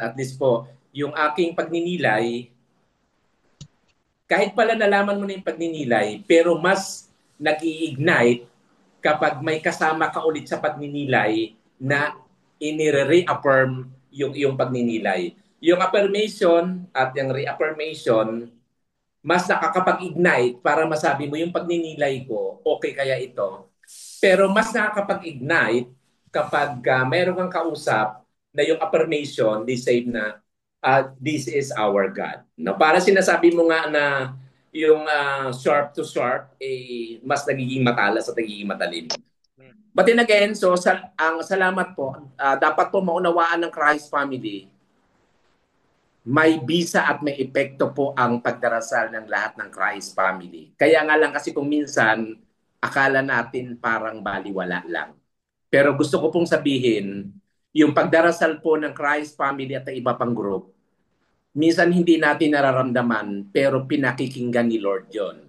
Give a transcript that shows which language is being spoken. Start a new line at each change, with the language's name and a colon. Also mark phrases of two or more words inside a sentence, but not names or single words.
Filipino: At least po, yung aking pagninilay, kahit pala nalaman mo na yung pagninilay, pero mas nag-i-ignite kapag may kasama ka ulit sa pagninilay na inire-reaffirm yung iyong pagninilay. Yung affirmation at yung reaffirmation, mas nakakapag-ignite para masabi mo yung pagninilay ko, okay kaya ito. Pero mas nakakapag-ignite kapag mayroon kang kausap na yung affirmation,
English: they say na this is our God. No?
Filipino: Para sinasabi mo nga na yung
English: sharp to sharp,
Filipino: mas nagiging matalas at nagiging matalim.
English: But then again, so
Filipino: ang salamat po, dapat po maunawaan ng
English: Christ family,
Filipino: may bisa at may epekto po ang pagdarasal ng lahat ng
English: Christ family.
Filipino: Kaya nga lang kasi kung minsan, akala natin parang baliwala lang. Pero gusto ko pong sabihin, yung pagdarasal po ng
English: Christ family
Filipino: at ng iba pang group, minsan hindi natin nararamdaman, pero pinakikinggan ni Lord yon.